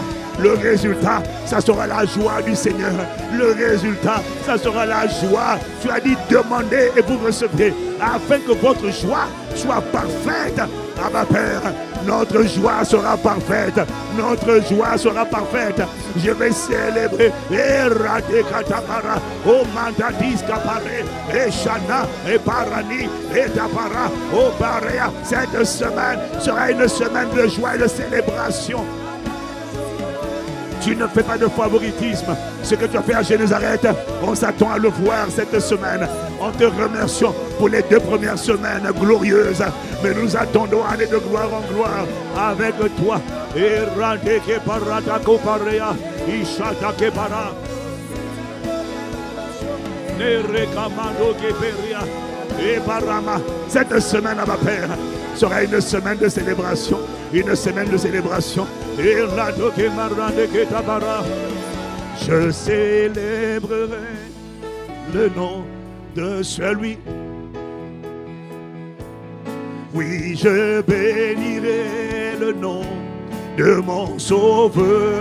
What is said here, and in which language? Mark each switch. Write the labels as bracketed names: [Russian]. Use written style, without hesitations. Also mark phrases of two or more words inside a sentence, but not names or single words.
[French] Le résultat, ça sera la joie du Seigneur. Le résultat, ça sera la joie. Tu as dit, demandez et vous recevrez, afin que votre joie soit parfaite. Ah ma Père, notre joie sera parfaite. Notre joie sera parfaite. Je vais célébrer. Et Radé Katabara, O Mandadis Kapare, et Shana, et Parani, et Tabara, O Barea. Cette semaine sera une semaine de joie et de célébration. Tu ne fais pas de favoritisme. Ce que tu as fait à Génézareth, on s'attend à le voir cette semaine. On te remercie pour les 2 premières semaines glorieuses. Mais nous attendons aller de gloire en gloire avec toi. Et Radeke Paratako Parea, Ishatake Para, Nerekamando Keperia, et Parama. Cette semaine, à ma Père, sera une semaine de célébration. Une semaine de célébration. Et Radoke Marande Ketabara. Je célébrerai le nom de celui. Oui, je bénirai le nom de mon Sauveur.